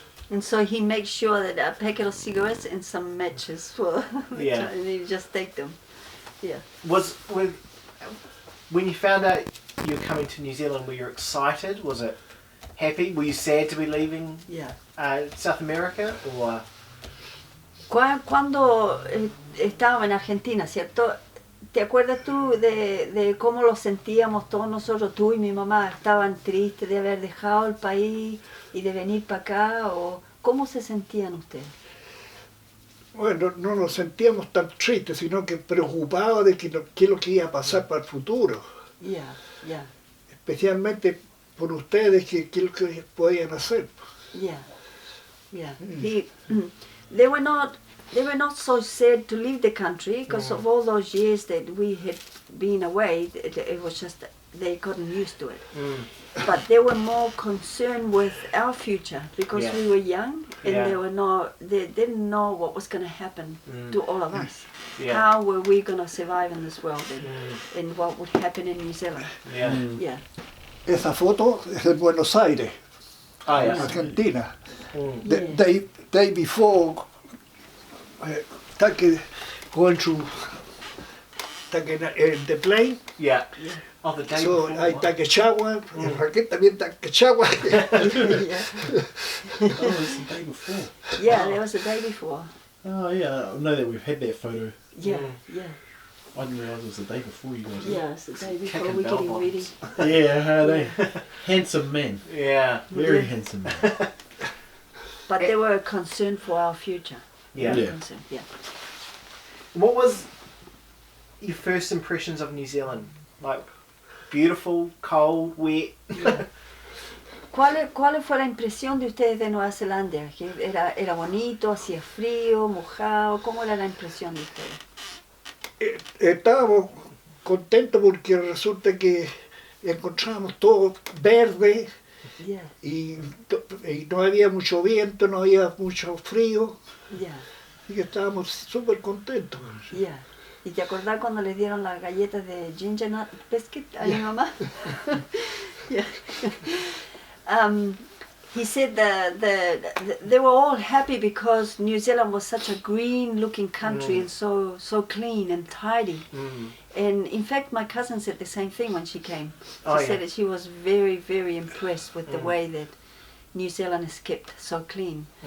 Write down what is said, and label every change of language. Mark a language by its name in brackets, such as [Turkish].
[English] And so he makes sure that a packet of cigarettes and some matches for and he just take them. Yeah. When you found out you were coming to New Zealand, were you excited? Was it happy? Were you sad to be leaving South America? Or [Spanish] Cuando estábamos en Argentina, ¿cierto? ¿Te acuerdas tú de cómo lo sentíamos todos nosotros, tú y mi mamá? ¿Estaban tristes de haber dejado el país y de venir para acá? ¿O cómo se sentían ustedes? Bueno, no nos sentíamos tan tristes, sino que preocupados de qué es lo que iba a pasar para el futuro. [English] Yeah. [Spanish] Especialmente por ustedes que lo que podían hacer. [English] Yeah, yeah. They were not so sad to leave the country because of all those years that we had been away. It was just they gotten used to it. But they were more concerned with our future because we were young and they didn't know what was going to happen to all of us. How were we going to survive in this world and what would happen in New Zealand? Yeah. [Spanish] Esa foto es de Buenos Aires, [English] Oh, yes. Argentina. The day before, take going to the plane. Yeah. Oh, the day So before. I take a shower, and Raquel también take a shower. Oh, it's the day before. Yeah, there was a day before. Oh yeah, I know that we've had that photo. Yeah, yeah. I didn't realise it was the day before you guys. Yeah, it's the day before Kicking we're bell getting ready. bottoms. Yeah, how are they? Handsome man. Yeah. Very handsome man. But they were concerned for our future. Yeah. They were Yeah. concerned, yeah. What was your first impressions of New Zealand? Like, beautiful, cold, wet? [Spanish] ¿Cuál fue la impresión de ustedes de Nueva Zelanda? ¿Que era bonito, hacía frío, mojado? ¿Cómo era la impresión de ustedes? Estábamos contentos porque resulta que encontramos todo verde [English] Yeah, [Spanish] y no había mucho viento, no había mucho frío, [English] yeah, [Spanish] y que estábamos súper contentos. [English] yeah. [Spanish] ¿Y te acordás cuando les dieron las galletas de [English] ginger nut biscuit [Spanish] a mi mamá? [English] Yeah. He said that they were all happy because New Zealand was such a green-looking country and so clean and tidy. And in fact, my cousin said the same thing when she came. She said that she was very, very impressed with the way that New Zealand is kept so clean.